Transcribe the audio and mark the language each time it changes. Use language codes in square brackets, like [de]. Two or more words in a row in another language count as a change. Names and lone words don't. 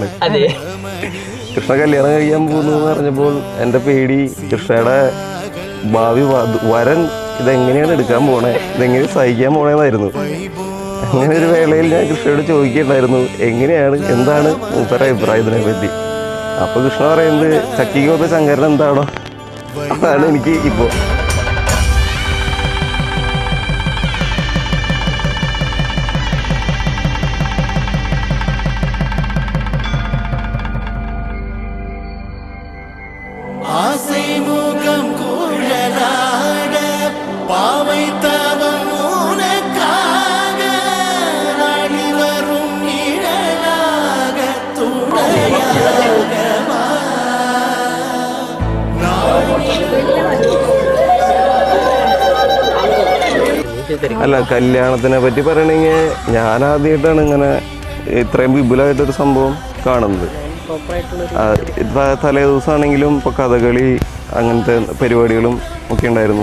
[ml] കൃഷ്ണ കല്യാണം കഴിക്കാൻ പോകുന്നു എന്ന് പറഞ്ഞപ്പോൾ എൻ്റെ പേടി കൃഷ്ണയുടെ ഭാവി വരൻ ഇതെങ്ങനെയാണ് എടുക്കാൻ പോണേ, ഇതെങ്ങനെ സഹിക്കാൻ പോണേന്നായിരുന്നു. അങ്ങനെ ഒരു വേളയിൽ ഞാൻ കൃഷ്ണയോട് ചോദിക്കുകയുണ്ടായിരുന്നു, എങ്ങനെയാണ് എന്താണ് മൂപ്പരുടെ അഭിപ്രായം ഇതിനെ പറ്റി. അപ്പോൾ കൃഷ്ണ പറയുന്നത് ചക്കിക്ക് പോത്ത ശങ്കരൻ എന്താണോ അതാണ് എനിക്ക് ഇപ്പോൾ. [ta] ஆசைமுகம் குழலாட பாவை தவம் உனக்காக நாடி வரும் நிழலாக துணையாக வா. [ml] അല്ല, കല്യാണത്തിനെ പറ്റി പറയണെങ്കിൽ ഞാൻ ആദ്യമായിട്ടാണ് ഇങ്ങനെ ഇത്രയും വിപുലമായിട്ടൊരു സംഭവം കാണുന്നത്. തലേ ദിവസമാണെങ്കിലും ഇപ്പോൾ കഥകളി അങ്ങനത്തെ പരിപാടികളും ഒക്കെ ഉണ്ടായിരുന്നു.